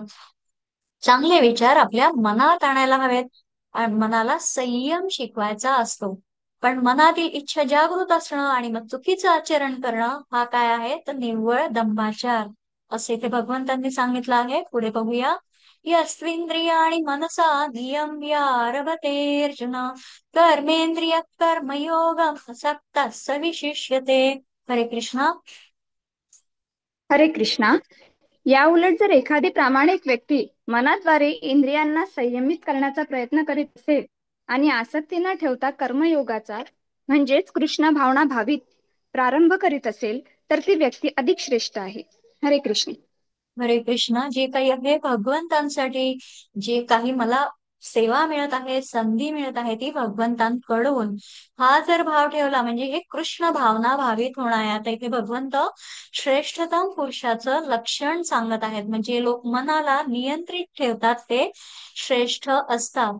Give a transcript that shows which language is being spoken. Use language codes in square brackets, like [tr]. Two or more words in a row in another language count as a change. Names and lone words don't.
[mr] चांगले विचार आपल्या मनात आणायला हवेत आणि मनाला संयम शिकवायचा असतो. पण मनातील इच्छा जागृत असणं आणि मग चुकीचं आचरण करणं हा काय आहे? तर निव्वळ दंभाचार असे ते भगवंतांनी सांगितलं आहे. पुढे बघूया. [sa] यस्त्विन्द्रियाणि मनसा नियम्य आरभते अर्जुन कर्मेंद्रिय कर्मयोगम असक्तः स विशिष्यते. [mr] हरे कृष्णा. हरे कृष्णा. या उलट जर एखादी प्रामाणिक व्यक्ती मनाद्वारे इंद्रियांना संयमित करण्याचा प्रयत्न करीत असेल आणि आसक्ती न ठेवता कर्मयोगाचा म्हणजेच कृष्ण भावना भावित प्रारंभ करीत असेल तर ती व्यक्ती अधिक श्रेष्ठ आहे. हरे कृष्ण. हरे कृष्णा. जे काही आहे भगवंतांसाठी, जे काही मला सेवा मिळत आहे, संधी मिळत आहे, ती भगवंतांकडून, हा जर भाव ठेवला म्हणजे हे कृष्ण भावना भावित होणार आहे. आता इथे भगवंत श्रेष्ठतम पुरुषाचं लक्षण सांगत आहेत. म्हणजे लोक मनाला नियंत्रित ठेवतात ते श्रेष्ठ असतात.